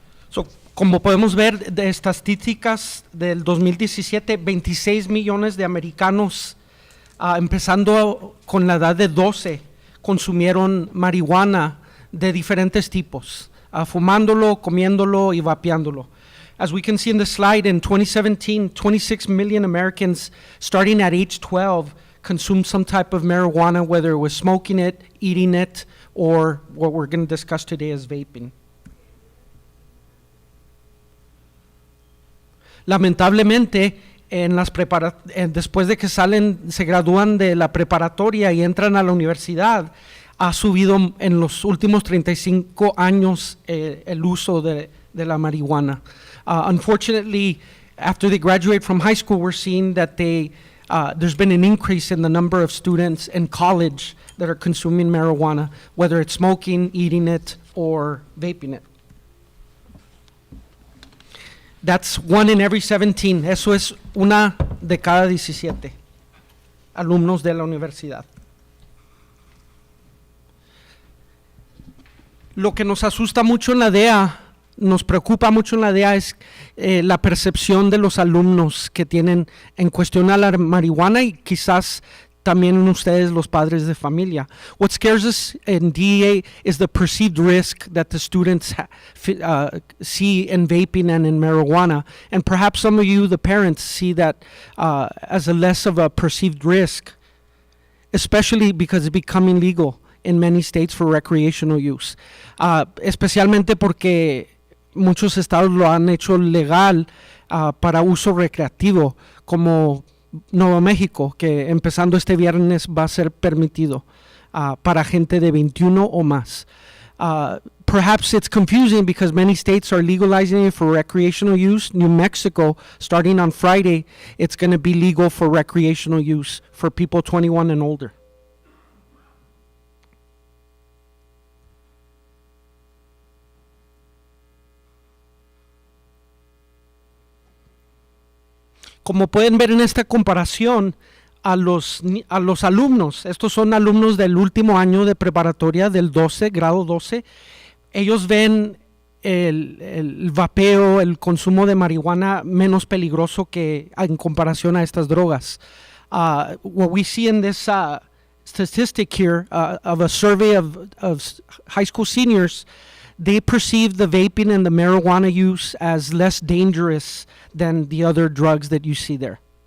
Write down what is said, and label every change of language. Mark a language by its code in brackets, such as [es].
[es] So, como podemos ver de estadísticas del 2017, 26 millones de americanos, empezando con la edad de 12, consumieron marihuana de diferentes tipos, fumándolo, comiéndolo y vapeándolo. [en] As we can see in the slide, in 2017, 26 million Americans starting at age 12 consumed some type of marijuana, whether it was smoking it, eating it, or what we're going to discuss today is vaping. [es] Lamentablemente, después de que se gradúan de la preparatoria y entran a la universidad, ha subido en los últimos 35 años el uso de la marihuana. [en] Unfortunately, after they graduate from high school, we're seeing that there's been an increase in the number of students in college that are consuming marijuana, whether it's smoking, eating it, or vaping it. That's 1 in every 17. [es] Eso es una de cada 17 alumnos de la universidad. Lo que nos asusta mucho en la DEA, nos preocupa mucho en la DEA es la percepción de los alumnos que tienen en cuestión a la marihuana y quizás también ustedes, los padres de familia. [en] What scares us in DEA is the perceived risk that the students see in vaping and in marijuana. And perhaps some of you, the parents, see that as a less of a perceived risk, especially because it's becoming legal in many states for recreational use. [es] Especialmente porque muchos estados lo han hecho legal para uso recreativo, como Nuevo México, que empezando este viernes va a ser permitido para gente de 21 o más. [en] Perhaps it's confusing because many states are legalizing it for recreational use. New Mexico, starting on Friday, it's going to be legal for recreational use for people 21 and older. [es] Como pueden ver en esta comparación, a los alumnos, estos son alumnos del último año de preparatoria, del grado 12, ellos ven el vapeo, el consumo de marihuana menos peligroso que en comparación a estas drogas. [en] What we see in this statistic here of a survey of high school seniors, they perceive the vaping and the marijuana use as less dangerous than the other drugs that you see there.